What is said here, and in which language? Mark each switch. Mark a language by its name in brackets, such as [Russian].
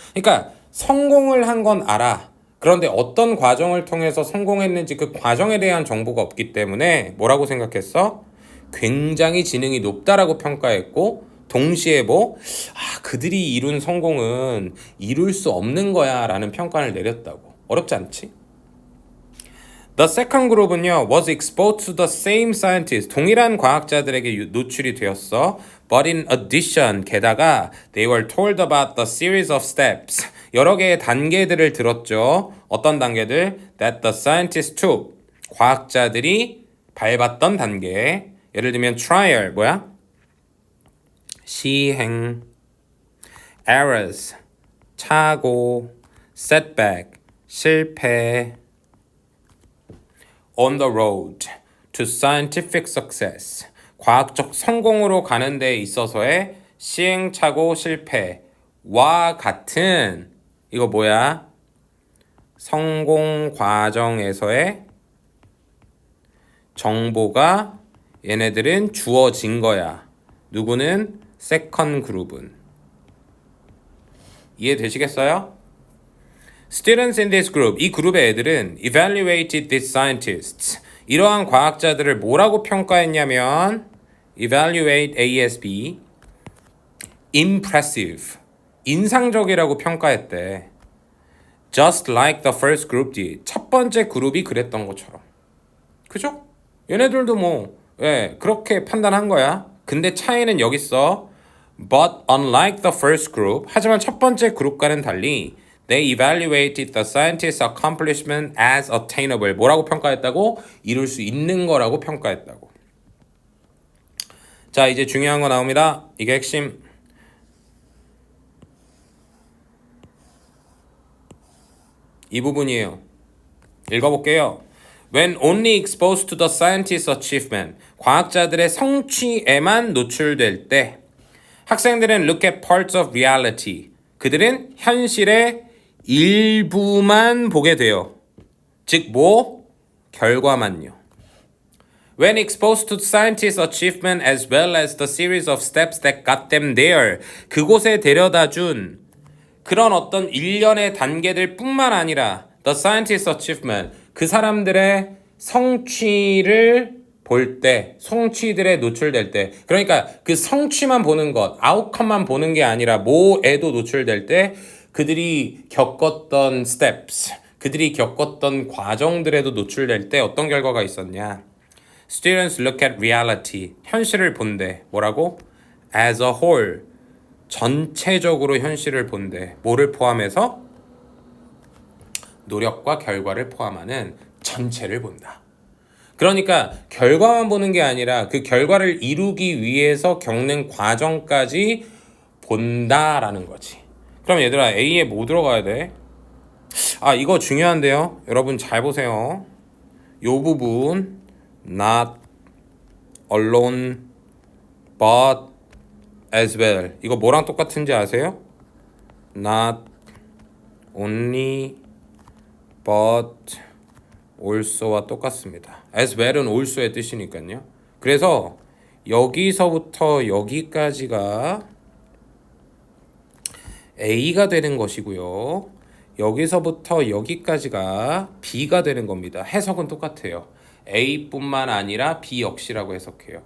[Korean] 그러니까 성공을 한 건 알아. 그런데 어떤 과정을 통해서 성공했는지 그 과정에 대한 정보가 없기 때문에 뭐라고 생각했어? 굉장히 지능이 높다라고 평가했고 동시에 그들이 이룬 성공은 이룰 수 없는 거야 라는 평가를 내렸다고. 어렵지 않지? [English] The second group은요, was exposed to the same scientists. [Korean] 동일한 과학자들에게 노출이 되었어. [English] But in addition, [Korean] 게다가 [English] they were told about the series of steps. [Korean] 여러 개의 단계들을 들었죠. 어떤 단계들? [English] That the scientists took. [Korean] 과학자들이 밟았던 단계. 예를 들면 trial 뭐야? 시행. errors 착오. setback 실패. [English] on the road to scientific success [Korean] 과학적 성공으로 가는 데 있어서의 시행착오 실패와 같은 이거 뭐야? 성공 과정에서의 정보가 얘네들은 주어진 거야. 누구는? 세컨 그룹은. 이해되시겠어요? [English] Students in this group, [Korean] 이 그룹의 애들은 [English] evaluated these scientists. [Korean] 이러한 과학자들을 뭐라고 평가했냐면 [English] evaluate ASB impressive, [Korean] 인상적이라고 평가했대. [English] Just like the first group did. [Korean] 첫 번째 그룹이 그랬던 것처럼. 그죠? 얘네들도 뭐 그렇게 판단한 거야. 근데 차이는 여기 있어. [English] But unlike the first group, [Korean] 하지만 첫 번째 그룹과는 달리 [English] They evaluated the scientist's accomplishment as attainable. [Korean] 뭐라고 평가했다고? 이룰 수 있는 거라고 평가했다고. 자, 이제 중요한 거 나옵니다. 이게 핵심. 이 부분이에요. 읽어볼게요. [English] When only exposed to the scientist's achievement. [Korean] 과학자들의 성취에만 노출될 때 학생들은 [English] look at parts of reality. [Korean] 그들은 현실의 일부만 보게 돼요. 즉 뭐? 결과만요. [English] When exposed to scientists' achievement as well as the series of steps that got them there. [Korean] 그곳에 데려다준 그런 어떤 일련의 단계들 뿐만 아니라 [English] the scientists' achievement. [Korean] 그 사람들의 성취를 볼 때, 성취들에 노출될 때, 그러니까 그 성취만 보는 것, 아웃컴만 보는 게 아니라 뭐에도 노출될 때 그들이 겪었던 steps, 그들이 겪었던 과정들에도 노출될 때 어떤 결과가 있었냐? [English] Students look at reality, [Korean] 현실을 본대. 뭐라고? [English] As a whole, [Korean] 전체적으로 현실을 본대. 뭐를 포함해서? 노력과 결과를 포함하는 전체를 본다. 그러니까 결과만 보는 게 아니라 그 결과를 이루기 위해서 겪는 과정까지 본다라는 거지. 그럼 얘들아 A에 뭐 들어가야 돼? 아 이거 중요한데요. 여러분 잘 보세요. 요 부분 [English] not alone but as well. [Korean] 이거 뭐랑 똑같은지 아세요? [English] not only but also [Korean] 와 똑같습니다. as well은 also의 뜻이니까요. 그래서 여기서부터 여기까지가 A가 되는 것이고요. 여기서부터 여기까지가 B가 되는 겁니다. 해석은 똑같아요. A뿐만 아니라 B 역시라고 해석해요.